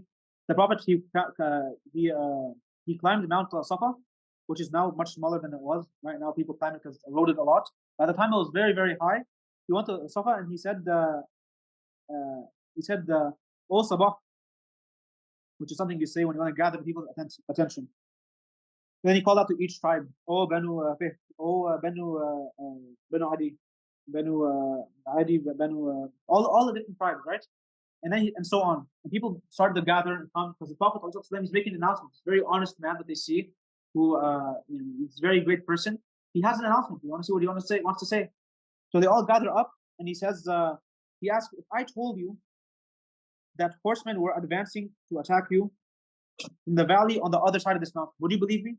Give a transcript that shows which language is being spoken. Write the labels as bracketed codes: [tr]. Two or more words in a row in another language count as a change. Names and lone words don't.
[en] The Prophet he climbed Mount Safa, which is now much smaller than it was. Right now, people climb it because it's eroded a lot. By the time it was very, very high, he went to Safa and he said, "O Sabah," which is something you say when you want to gather people's attention. Then he called out to each tribe, "O Banu Fihr, O Banu Adi, Banu Adi, Banu all the different tribes, right?" And so on. And people started to gather and come because the Prophet is making announcements. Very honest man that they see, who is a very great person. He has an announcement. You want to see what he wants to say. So they all gather up, and he says, he asked, "If I told you that horsemen were advancing to attack you in the valley on the other side of this mountain, would you believe me?"